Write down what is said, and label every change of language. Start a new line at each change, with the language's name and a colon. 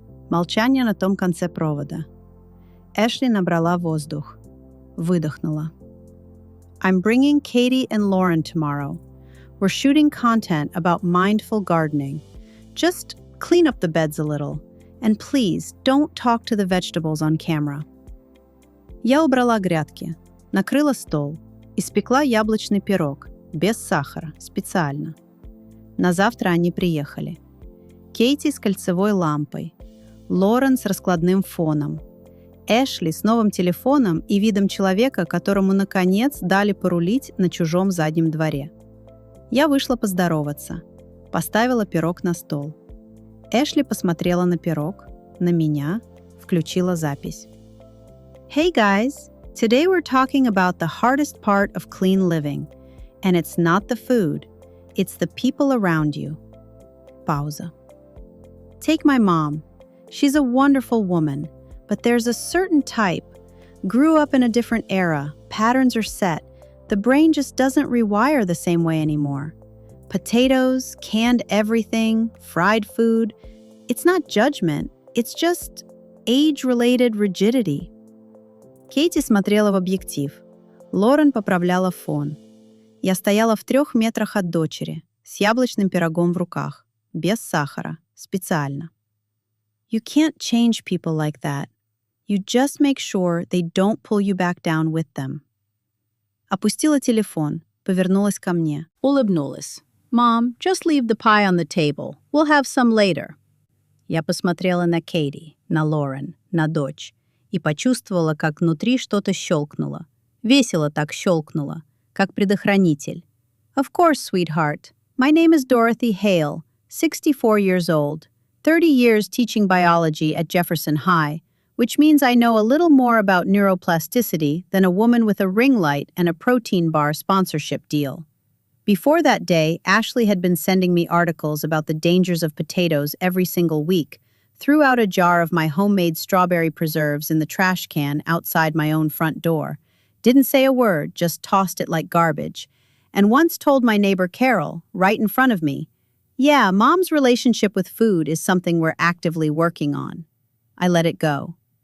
Russian: Молчание на том конце провода. Эшли набрала воздух. Выдохнула.
English: I'm bringing Katie and Lauren tomorrow. We're shooting content about mindful gardening. Just clean up the beds a little. And please, don't talk to the vegetables on camera.
Russian: Я убрала грядки, накрыла стол, испекла яблочный пирог, без сахара, специально. На завтра они приехали. Кейти с кольцевой лампой, Лорен с раскладным фоном, Эшли с новым телефоном и видом человека, которому, наконец, дали порулить на чужом заднем дворе. Я вышла поздороваться, поставила пирог на стол. Эшли посмотрела на пирог, на меня, включила запись.
English: Hey guys, today we're talking about the hardest part of clean living. And it's not the food, it's the people around you.
Russian: Пауза.
English: Take my mom. She's a wonderful woman, but there's a certain type. Grew up in a different era, patterns are set. The brain just doesn't rewire the same way anymore. Potatoes, canned everything, fried food. It's not judgment, it's just age-related rigidity.
Russian: Кейти смотрела в объектив. Лорен поправляла фон. Я стояла в 3 метрах от дочери, с яблочным пирогом в руках, без сахара, специально.
English: You can't change people like that. You just make sure they don't pull you back down with them.
Russian: Опустила телефон, повернулась ко мне, улыбнулась.
English: Mom, just leave the pie on the table. We'll have some later.
Russian: Я посмотрела на Кейти, на Лорен, на дочь и почувствовала, как внутри что-то щелкнуло. Весело так щелкнуло, как предохранитель.
English: Of course, sweetheart. My name is Dorothy Hale, 64 years old, 30 years teaching biology at Jefferson High, which means I know a little more about neuroplasticity than a woman with a ring light and a protein bar sponsorship deal. Before that day, Ashley had been sending me articles about the dangers of potatoes every single week, threw out a jar of my homemade strawberry preserves in the trash can outside my own front door, didn't say a word, just tossed it like garbage, and once told my neighbor Carol, right in front of me, "Yeah, Mom's relationship with food is something we're actively working on." I let it go.